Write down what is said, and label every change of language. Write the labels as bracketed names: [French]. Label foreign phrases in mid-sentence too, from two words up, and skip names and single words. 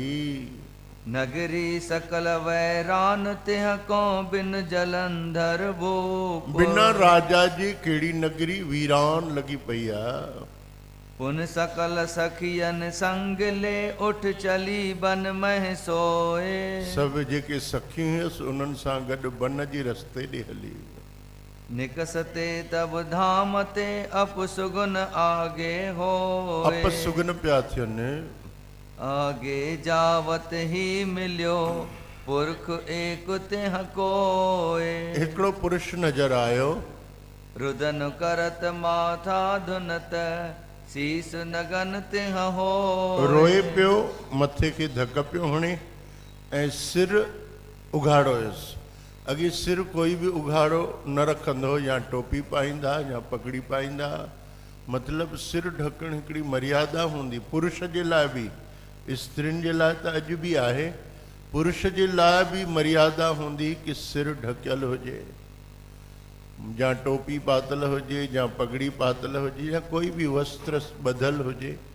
[Braj] नगरी सकल वैरान तिह को बिन जलंधर भूप [Sindhi] बिना राजा जे कहिड़ी नगरी वीरान लॻी पई आहे [Braj] पुन सकल सखियन संग ले उठ चली बन मह सोए [Sindhi] सभु जेके सखियूं हुयसि उन्हनि सां गॾु बन जे रस्ते ॾे हली [Braj] निकसते तब धाम ते अपसुगुन आगे हो [Sindhi] अपसुगन पिया थियनि [Braj] आगे जावत ही मिलियो पुरख एक तिह कोए [Sindhi] हिकिड़ो पुरुष नज़र आयो [Braj] रुदन करत माथा धुनत शीस नगन तिह हो [Sindhi] रोए पियो मथे खे धक पियो हणे ऐं सिर उघाड़ो हुयुसि अॻे सिर कोई बि उघाड़ो न रखंदो या टोपी पाईंदा या पगड़ी पाईंदा मतिलबु सिर ढकणु हिकिड़ी मर्यादा हूंदी पुरुष जे लाइ बि स्त्रियुनि जे लाइ त अॼु बि आहे पुरुष जे लाइ बि मर्यादा हूंदी कि सिर ढकियल हुजे या टोपी पातल हुजे या पगड़ी पातल हुजे या कोई बि वस्त्र ॿधल हुजे